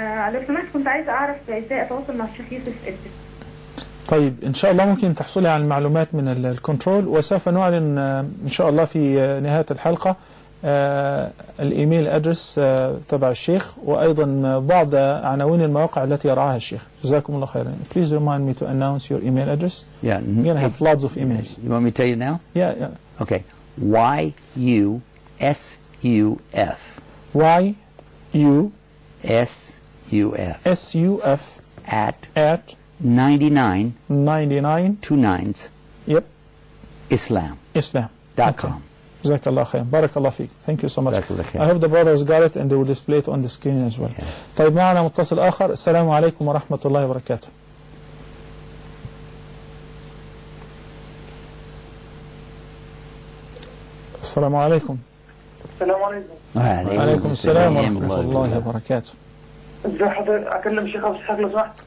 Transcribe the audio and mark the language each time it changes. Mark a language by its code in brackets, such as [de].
[ar] لو سمحت كنت عايزة أعرف إزاي أتواصل مع الشيخ يوسف إدريس. طيب إن شاء الله ممكن تحصلي على المعلومات من الكنترول، وسوف نعلن إن شاء الله في نهاية الحلقة الإيميل أدرس تبع الشيخ وأيضا بعض عناوين المواقع التي يرعاها الشيخ. جزاكم الله خيرا. [en] Please remind me to announce your email address. Yeah. We're gonna have lots of emails. You want me to tell you now? Yeah. Yeah. Okay, Y U S U F. Y U S U F. S U F. At 99 two nines. Yep. Islam. Islam. Dot com. Jazakallah khair. Barakallah fik. Thank you so much. I hope the brothers got it and they will display it on the screen as well. [ar] طيب معنا متصل آخر. السلام عليكم ورحمة الله وبركاته. السلام عليكم. السلام عليكم. وعليكم السلام ورحمة الله وبركاته. ازي حضرتك؟ اكلم شيخ ابو اسحاق لو سمحت.